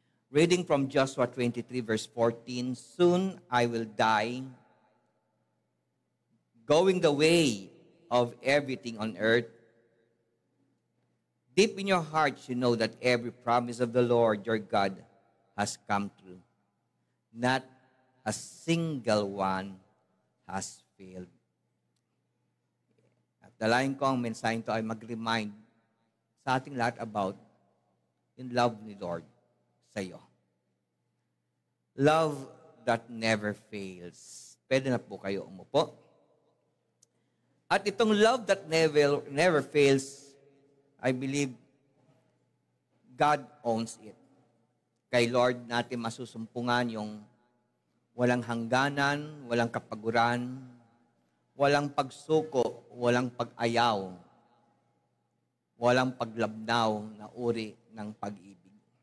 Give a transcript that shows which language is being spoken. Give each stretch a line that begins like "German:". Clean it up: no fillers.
English: Reading from Joshua 23, verse 14, soon I will die, going the way of everything on earth. Deep in your hearts, you know that every promise of the Lord your God has come true. Not a single one has failed.
Filipino: At dalayan ko ang mensahe ito ay mag-remind sa ating lahat about yung love ni Lord sa iyo.
English: Love that never fails.
Filipino: Pwede na po kayo umupo. At itong
English: love that never fails, I believe God owns it.
Filipino: Kay Lord natin masusumpungan yung walang hangganan, walang kapaguran, walang pagsuko, walang pag-ayaw, walang paglabnaw na uri ng pag-ibig.